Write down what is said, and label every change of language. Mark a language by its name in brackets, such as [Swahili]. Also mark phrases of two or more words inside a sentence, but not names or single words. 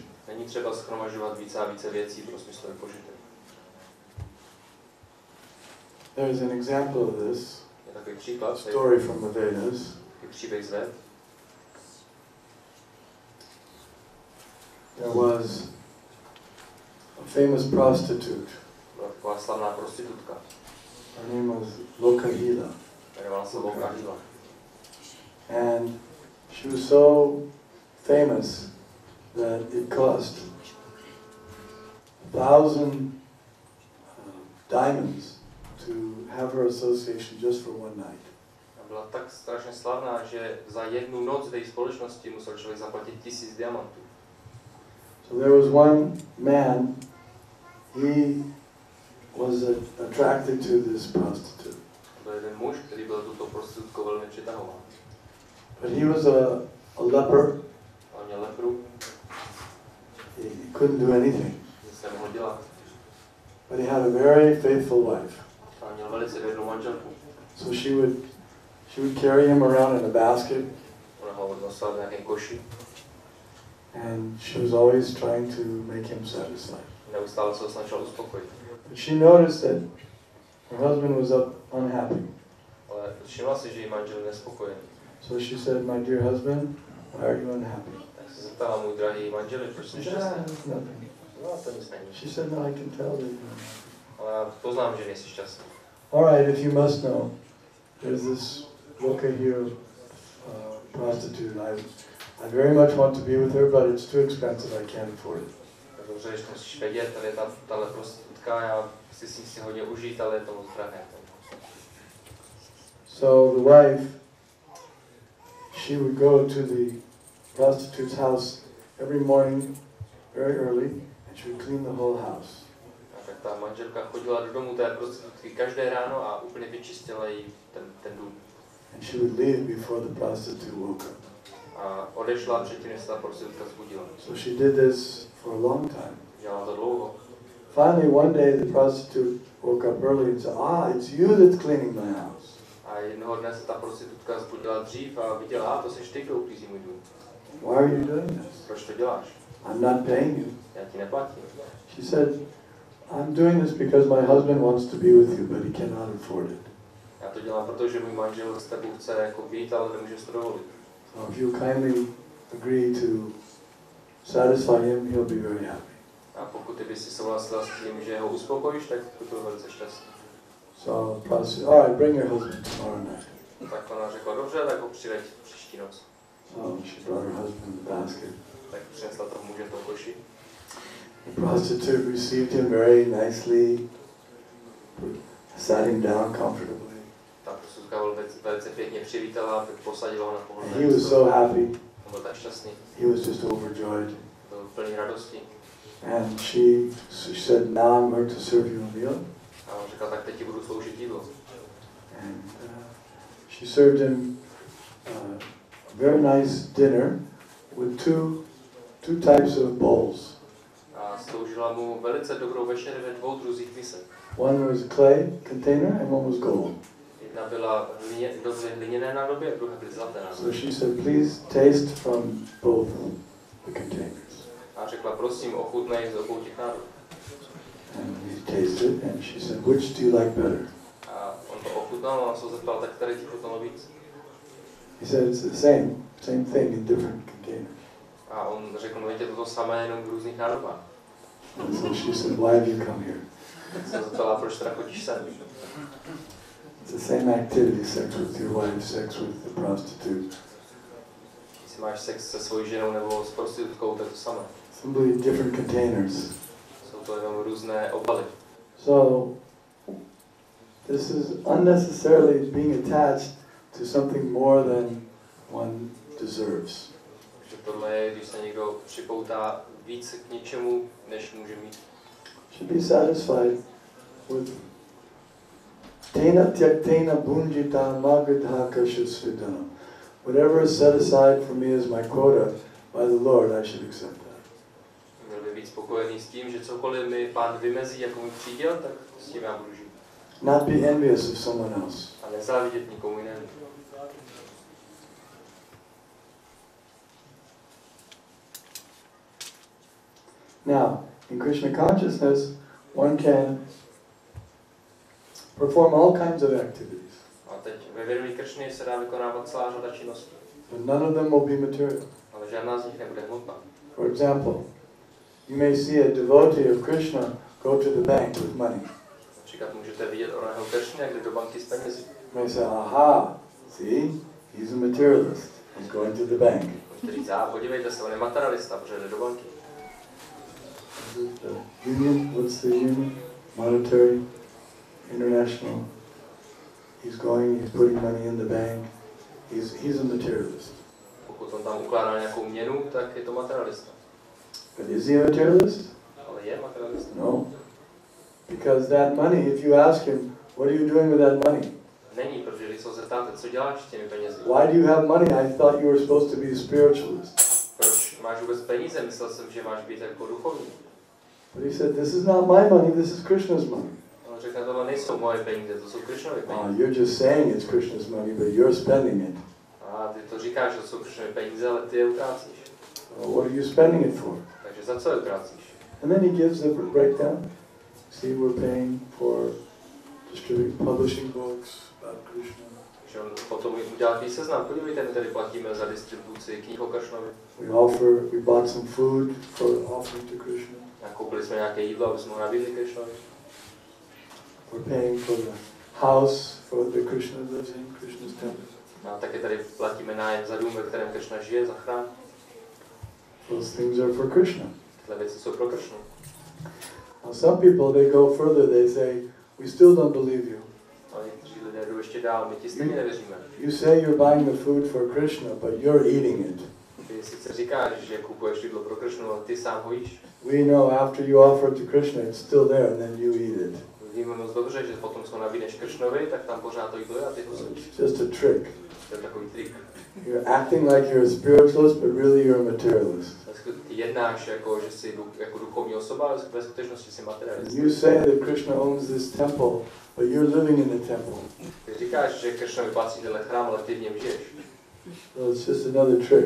[Czech] Není třeba shromažďovat více a více věcí pro smyslový požitek. [English] There's an example of this, [Czech] Je takový příklad, [English] story from the Vedas. [Czech] příběh z Ved. [English] There was a famous prostitute. [Czech] Byla taková slavná prostitutka. [English] Her name was Lokahila. [Czech] Jmenovala se Lokahila. [English] And she was so famous that it cost 1,000 diamonds to have her association just for one night. [Czech] A byla tak strašně slavná, že za jednu noc v její společnosti musel člověk zaplatit 1000 diamantů. [English] So there was one man, he was attracted to this prostitute. [Czech] Byl jeden muž, který byl tuto prostitutkou velmi přitahován. [English] But he was a leper. [Czech] On měl lepru, [English] He couldn't do anything. [Czech] nic nemohl dělat. [English] But he had a very faithful wife. [Czech] A měl velice věrnou manželku. [English] So she would carry him around in a basket. [Czech] Ona ho odnosila v nějakém koši. [English] And she was always trying to make him satisfied. [Czech] Neustále se ho snažila uspokojit. [English] But she noticed that her husband was unhappy. [Czech] Ale všimla si, že jí manžel je nespokojený. [English] So she said, "My dear husband, why are you unhappy?" [Czech] Tak se zeptala, můj drahý manželi, proč jsi [English] He said, [Czech] šťastný? [English] "It's nothing." [Czech] No, to nic není. [English] She said, "No, I can tell that you're unhappy." [Czech] Ale já poznám, že nejsi šťastný. [English] All right, if you must know, there's this Lokahila prostitute. I very much want to be with her, but it's too expensive. I can't afford it. [Czech] Dobře, že to musíš vědět, tady je tahle prostitutka, já si hodně užít, ale je to moc drahé. [English] So the wife, she would go to the prostitute's house every morning, very early, and she would clean the whole house. [Czech] A tak ta manželka chodila do domu té prostitutky každé ráno a úplně vyčistila jí ten dům. [English] And she would leave before the prostitute woke up. [Czech] A odešla předtím, než se ta prostitutka zbudila. [English] So she did this for a long time. [Czech] Dělala to dlouho. [English] Finally, one day the prostitute woke up early and said, "It's you that's cleaning my house." [Czech] A jednoho dne se ta prostitutka zbudila dřív a viděla, to seš ty, kdo uklízí můj dům. [English] Why are you doing this? [Czech] Proč to děláš? [English] I'm not paying you. [Czech] Já ti neplatím. [English] She said, "I'm doing this because my husband wants to be with you, but he cannot afford it. [Czech] Já to dělám, protože můj manžel s tebou chce jako být, ale nemůže si to dovolit. [English] So if you kindly agree to satisfy him, he'll be very happy." [Czech] A pokud ty bys si souhlasila s tím, že ho uspokojíš, tak to byl velice šťastný. [English] So the prostitute, "All right, bring your husband tomorrow night." [Czech] Tak ona řekla, dobře, tak ho přiveď příští noc. [English] So she brought her husband the basket. [Czech] Tak přinesla toho muže v tom koši. [English] The prostitute received him very nicely, sat him down comfortably. [Czech] Ta prostitutka velice pěkně přivítala, posadila ho na [English] And [Czech] pohodlné [English] he was [Czech] místo. [English] so happy. [Czech] On byl tak šťastný, [English] He was just overjoyed. [Czech] byl plný radosti. [English] And she said, "Now I'm going to serve you a meal." [Czech] A on řekl, tak teď ti budu sloužit jídlo. [English] And she served him a very nice dinner with two types of bowls. [Czech] A sloužila mu velice dobrou večeři ve dvou druzích misek. [English] One was clay container and one was gold. [Czech] Jedna byla dobře hliněné nádoby a druhá byly zlaté nádoby. [English] So she said, "Please taste from both the containers." [Czech] A řekla, prosím, ochutnej z obou těch nádob. [English] And he tasted and she said, "Which do you like better?" [Czech] A on to ochutnal a on se zeptal, tak tady ti chutnalo víc. [English] He said, "It's the same thing in different containers." [Czech] A on řekl, no je to samé, jenom v různých nádobách. [English] And so she said, "Why have you come here?" [Czech] Tak se zeptala, proč teda chodíš sem? [English] It's the same activity, sex with your wife, sex with the prostitute. [Czech] Jestli máš sex se svojí ženou nebo s prostitutkou, to je to samé. [English] Simply different containers. [Czech] Jsou to jenom různé obaly. [English] So, this is unnecessarily being attached to something more than one deserves. [Czech] Takže tohle je, když se někdo připoutá víc k něčemu, než může mít. [English] Should be satisfied with [Sanskrit] तेन त्यक्तेन भुञ्जीथा मा गृधः कस्य स्विद्धनम्. [English] Whatever is set aside for me as my quota by the Lord, I should accept that. [Czech] Měl by být spokojený s tím, že cokoliv mi Pán vymezí jako můj příděl, tak s tím já budu žít. [English] Not be envious of someone else. [Czech] A nezávidět nikomu jinému. [English] Now, in Krishna consciousness, one can perform all kinds of activities. [Czech] A teď ve vědomí Kršny se dá vykonávat celá řada činností. [English] But none of them will be material. [Czech] Ale žádná z nich nebude hmotná. [English] For example, you may see a devotee of Krishna go to the bank with money. [Czech] Například můžete vidět oného Kršny, jak jde do banky s penězi. [English] You may say, aha, see, he's a materialist. He's going to the bank. [Czech] Můžete říct, podívejte se, on je materialista, protože jde do banky. [English] The union, what's the union? Monetary, international. He's going, he's putting money in the bank. He's a materialist. [Czech] Pokud on tam ukládá nějakou měnu, tak je to materialista. [English] But is he a materialist? [Czech] Ale je materialista? [English] No. Because that money, if you ask him, what are you doing with that money? [Czech] Není, protože když se ho zeptáte, co děláš s těmi penězi? [English] Why do you have money? I thought you were supposed to be a spiritualist. [Czech] Proč máš vůbec peníze? Myslel jsem, že máš být jako duchovní. [English] But he said, this is not my money, this is Krishna's money. [Czech] On řekl, tohle nejsou moje peníze, to jsou Kršnovy peníze. [English] You're just saying it's Krishna's money, but you're spending it. [Czech] A ty to říkáš, že to jsou Kršnovy peníze, ale ty je utrácíš. [English] What are you spending it for? [Czech] Takže za co je utrácíš? [English] And then he gives the breakdown. See, we're paying for publishing books about Krishna. [Czech] Takže on potom udělá takový seznam. Podívejte, my tady platíme za distribuci knih o Kršnovi. [English] We bought some food for offering to Krishna. [Czech] Koupili jsme nějaké jídlo, aby jsme ho nabídli Kršnovi. [English] We're paying for the house for the Krishna lives in, Krishna's temple. [Czech] A také tady platíme nájem za dům, ve kterém Kršna žije, za chrám. [English] Those things are for Krishna. [Czech] Tyhle věci jsou pro Kršnu. [English] Now some people, they go further, they say, we still don't believe you. [Czech] Ale někteří lidé jdou ještě dál, my ti stejně nevěříme. [English] You say you're buying the food for Krishna, but you're eating it. [Czech] Ty sice říkáš, že kupuješ jídlo pro Kršnu, ale ty sám ho jíš. [English] We know after you offer it to Krishna, it's still there, and then you eat it. [Czech] Víme moc dobře, že potom co nabídneš Kršnovi, tak tam pořád to jídlo je a ty ho sníš. [English] It's just a trick. [Czech] To je takový trik. [English] You're acting like you're a spiritualist, but really you're a materialist. [Czech] Ty jednáš jako, že jsi jako duchovní osoba, ale ve skutečnosti jsi materialist. [English] You say that Krishna owns this temple, but you're living in the temple. [Czech] Ty říkáš, že Kršnovi patří tenhle chrám, ale ty v něm žiješ. [English] So it's just another trick.